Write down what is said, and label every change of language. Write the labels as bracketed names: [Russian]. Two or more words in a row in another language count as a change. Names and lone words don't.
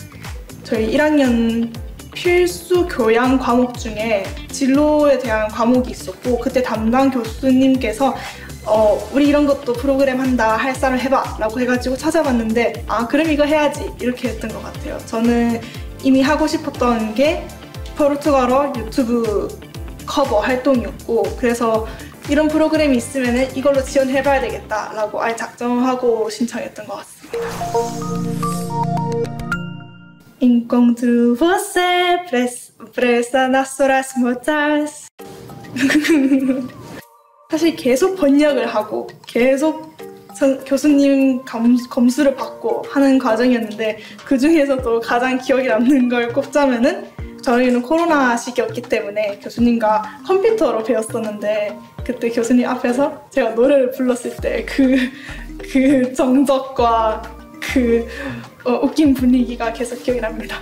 [Korean] 저희 1학년 필수 교양 과목 중에 진로에 대한 과목이 있었고 그때 담당 교수님께서 우리 이런 것도 프로그램 한다 할 사람 해봐 라고 해가지고 찾아봤는데 그럼 이거 해야지 이렇게 했던 것 같아요. 저는 이미 하고 싶었던 게 포르투갈어 유튜브 커버 활동이었고 그래서 이런 프로그램이 있으면 이걸로 지원해봐야 되겠다 라고 아예 작정하고 신청했던 것 같습니다. [Portuguese] Encontro você presa nas horas mortas. [Korean] 사실 계속 번역을 하고 계속 교수님 검수를 받고 하는 과정이었는데 그 중에서도 가장 기억에 남는 걸 꼽자면은 저희는 코로나 시기였기 때문에 교수님과 컴퓨터로 배웠었는데 그때 교수님 앞에서 제가 노래를 불렀을 때 그 정적과 웃긴 분위기가 계속 기억이 납니다.